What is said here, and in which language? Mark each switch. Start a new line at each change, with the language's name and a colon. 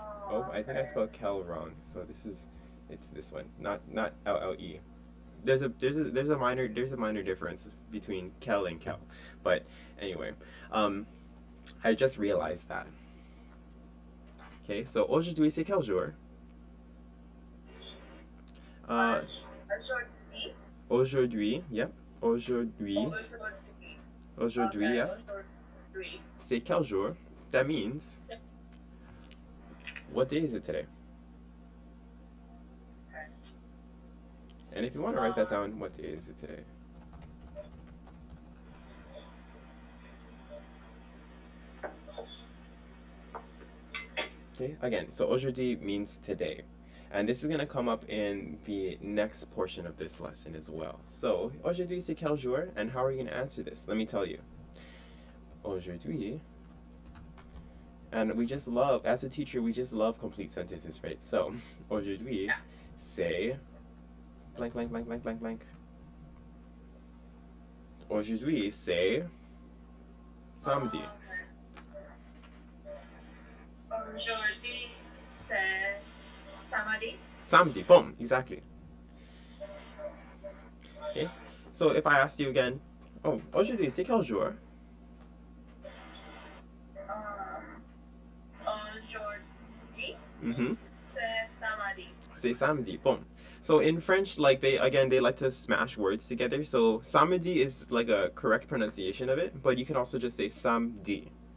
English: Oh, I think I spelled kel wrong. So it's this one, not LLE. There's a minor difference between kel and kel, but anyway, I just realized that. Okay, so
French: aujourd'hui c'est quel jour? Aujourd'hui. Aujourd'hui,
English: yep,
French: aujourd'hui, Aujourd'hui.
English: yeah,
French: Aujourd'hui. c'est quel jour?
English: That means, what day is it today? Okay. And if you want to write that down, what day is it today? Okay, again, so aujourd'hui means today. And this is going to come up in the next portion of this lesson as well.
French: So, aujourd'hui c'est quel jour?
English: And how are you going to answer this? Let me tell you. Aujourd'hui, and we just love, as a teacher, we just love complete sentences, right? So,
French: aujourd'hui, c'est
English: blank, blank, blank, blank, blank, blank.
French: Aujourd'hui, c'est samedi. Aujourd'hui, c'est samedi.
English: Samedi, boom, exactly. Okay, so if I asked you again, oh,
French: aujourd'hui, c'est quel jour? Aujourd'hui, c'est samedi. C'est samedi, boom.
English: So in French, like they like to smash words together. So samedi is like a correct pronunciation of it, but you can also just say samedi.